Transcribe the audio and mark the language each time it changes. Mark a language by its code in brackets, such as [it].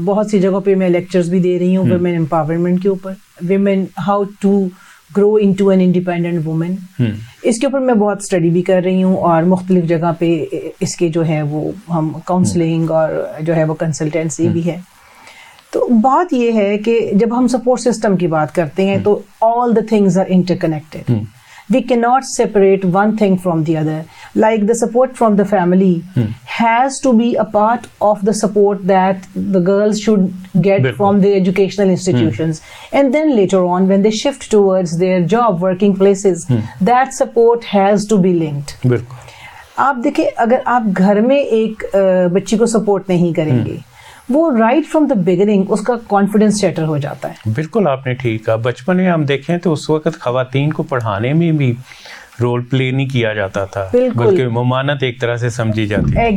[ur] بہت سی جگہوں پہ میں لیکچرز بھی دے رہی ہوں ویمن امپاورمنٹ کے اوپر, [en] Women how to grow into an independent woman. [ur] اس کے اوپر میں بہت اسٹڈی بھی کر رہی ہوں اور مختلف جگہ پہ اس کے جو ہے وہ ہم کاؤنسلنگ اور جو ہے وہ کنسلٹینسی بھی ہے. تو بات یہ ہے کہ جب ہم سپورٹ سسٹم کی بات کرتے ہیں تو [en] All the things are interconnected. We cannot separate one thing from the other. Like the support from the family has to be a part of the support that the girls should get from the educational institutions. And then later on, when they shift towards their job, working places, that support has to be linked. [ur] آپ دیکھیں اگر آپ گھر میں ایک بچی کو support نہیں کریں گے وہ [en] right from the beginning [ur] اس کا کانفیڈنس شیٹر ہو جاتا ہے. بالکل آپ نے ٹھیک کہا. بچپن میں ہم دیکھیں تو اس وقت خواتین کو پڑھانے میں بھی رول پلے نہیں کیا جاتا تھا, بلکہ ممانعت ایک طرح سے سمجھی جاتی ہے.